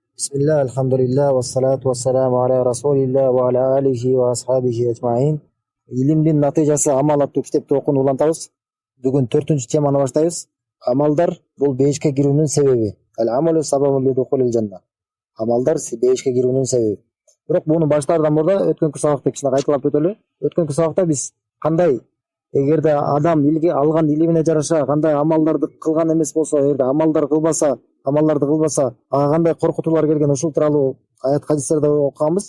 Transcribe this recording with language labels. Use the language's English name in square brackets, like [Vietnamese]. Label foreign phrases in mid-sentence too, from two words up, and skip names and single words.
[Arabic] بسم الله، الحمد لله، والصلاة والسلام على رسول الله وعلى آله وأصحابه أجمعين. [Kyrgyz] Илимдин натыйжасы амал аттуу китепти окууну улантабыз. Бүгүн 4-чү теманы баштайбыз. Амалдар бул бейишке кирүүнүн себеби. [Arabic] العمل سبب لدخول الجنة. [Kyrgyz] Амалдар бейишке кирүүнүн себеби. Бирок буну баштаардан мурда өткөнкү сабакта кичине кайталап өтөлү. Өткөнкү сабакта биз кандай эгерде адам алган илимине жараша кандай амалдарды кылган эмес болсо, эгерде амалдарды кылбаса, ага кандай коркутуулар келген ушул тууралуу аят хадистерди окуганбыз.